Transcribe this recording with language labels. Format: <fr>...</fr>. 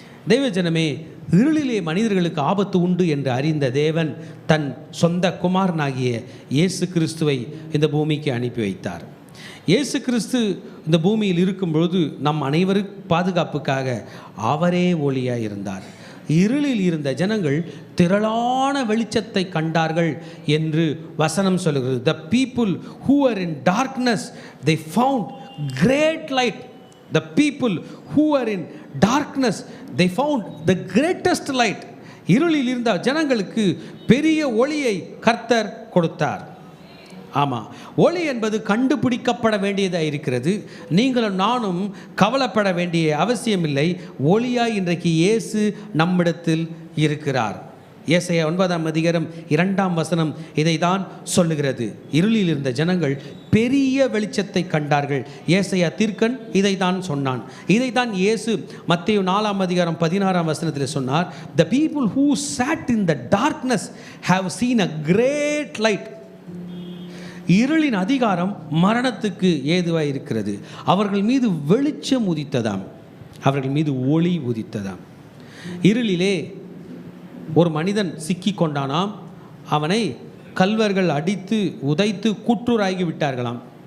<ta>தெய்வஜனமே, இருளிலே மனிதர்களுக்கு ஆபத்து உண்டு என்று அறிந்த தேவன் தன் சொந்த குமாரனாகிய இயேசு கிறிஸ்துவை இந்த பூமிக்கு அனுப்பி வைத்தார். இயேசு கிறிஸ்து இந்த பூமியில் இருக்கும்பொழுது நம் அனைவரும் பாதுகாப்புக்காக அவரே ஒளியாய் இருந்தார். இருளில் இருந்த ஜனங்கள் திரளான வெளிச்சத்தை கண்டார்கள் என்று வசனம் சொல்கிறது.</ta> <en>The people who were in darkness, they found great light. The people who were in darkness, they found the greatest light.</en> <ta>இருளில் இருந்த ஜனங்களுக்கு பெரிய ஒளியை கர்த்தர் கொடுத்தார். ஆமாம், ஒளி என்பது கண்டுபிடிக்கப்பட வேண்டியதாக இருக்கிறது. நீங்களும் நானும் கவலைப்பட வேண்டிய அவசியமில்லை. ஒளியாய் இன்றைக்கு இயேசு நம்மிடத்தில் இருக்கிறார். ஏசாயா 9:2 இதை தான் சொல்லுகிறது. இருளில் இருந்த ஜனங்கள் பெரிய வெளிச்சத்தை கண்டார்கள். ஏசாயா தீர்க்கன் இதை தான் சொன்னான். இதை தான் இயேசு மத்தேயு 4:16 சொன்னார்.</ta> <en>The people who sat in the darkness have seen a great light.</en> <ta>இருளின் அதிகாரம் மரணத்துக்கு ஏதுவாக இருக்கிறது. அவர்கள் மீது வெளிச்சம் உதித்ததாம், அவர்கள் மீது ஒளி உதித்ததாம். இருளிலே ஒரு மனிதன் சிக்கி கொண்டானாம். அவனை கல்வர்கள் அடித்து உதைத்து குற்றூராகி விட்டார்களாம்.</ta>